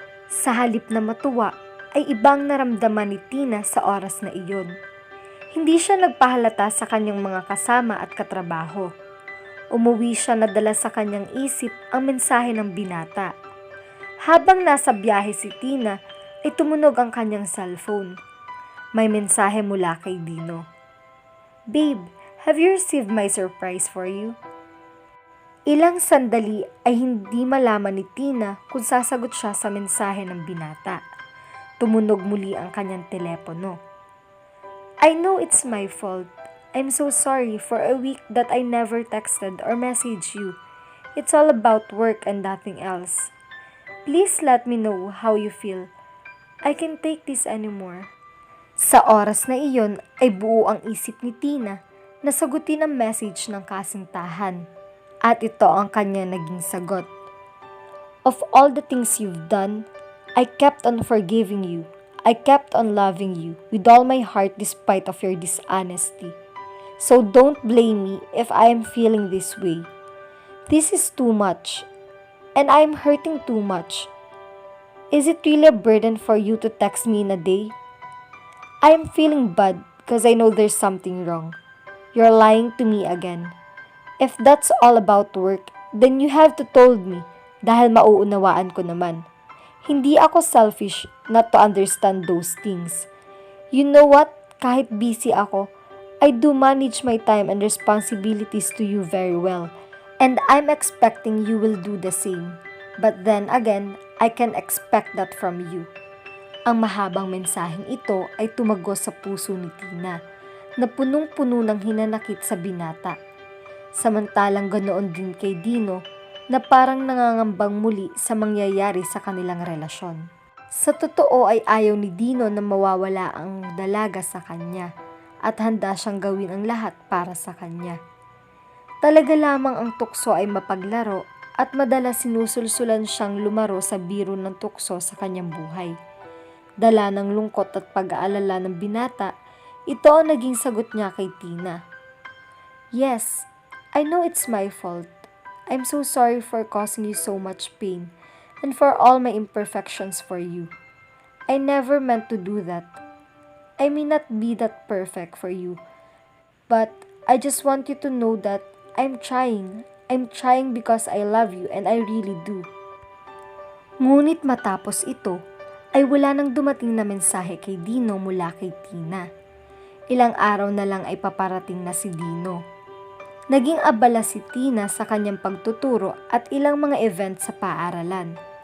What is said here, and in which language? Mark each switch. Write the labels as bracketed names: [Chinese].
[Filipino] Sa halip na matuwa, ay ibang naramdaman ni Tina sa oras na iyon. Hindi siya nagpahalata sa kanyang mga kasama at katrabaho. Umuwi siya na dala sa kanyang isip ang mensahe ng binata. Habang nasa biyahe si Tina, ay tumunog ang kanyang cellphone. May mensahe mula kay Dino. [English] "Babe, have you received my surprise for you?" [Filipino] Ilang sandali ay hindi malaman ni Tina kung sasagot siya sa mensahe ng binata. Tumunog muli ang kanyang telepono. [English] "I know it's my fault. I'm so sorry for a week that I never texted or messaged you. It's all about work and nothing else. Please let me know how you feel. I can't take this anymore." [Filipino] Sa oras na iyon ay buo ang isip ni Tina na sagutin ang message ng kasintahan. At ito ang kanya naging sagot. [English] "Of all the things you've done, I kept on forgiving you. I kept on loving you with all my heart despite of your dishonesty. So don't blame me if I am feeling this way. This is too much, and I am hurting too much. Is it really a burden for you to text me in a day? I am feeling bad because I know there's something wrong. You're lying to me again. If that's all about work, then you have to told me dahil mauunawaan ko naman. Hindi ako selfish not to understand those things. You know what? Kahit busy ako, I do manage my time and responsibilities to you very well. And I'm expecting you will do the same. But then again, I can expect that from you." [Filipino] Ang mahabang mensaheng ito ay tumagos sa puso ni Tina, na punong-puno ng hinanakit sa binata. Samantalang ganoon din kay Dino na parang nangangambang muli sa mangyayari sa kanilang relasyon. Sa totoo ay ayaw ni Dino na mawawala ang dalaga sa kanya at handa siyang gawin ang lahat para sa kanya. Talaga lamang ang tukso ay mapaglaro at madalas sinusulsulan siyang lumaro sa biro ng tukso sa kanyang buhay. Dala ng lungkot at pag-aalala ng binata, ito ang naging sagot niya kay Tina. [English] Yes, I know it's my fault. I'm so sorry for causing you so much pain and for all my imperfections for you. I never meant to do that. I may not be that perfect for you, but I just want you to know that I'm trying. I'm trying because I love you and I really do. [Filipino] Ngunit matapos ito, ay wala nang dumating na mensahe kay Dino mula kay Tina. Ilang araw na lang ay paparating na si Dino. Naging abala si Tina sa kanyang pagtuturo at ilang mga event sa paaralan.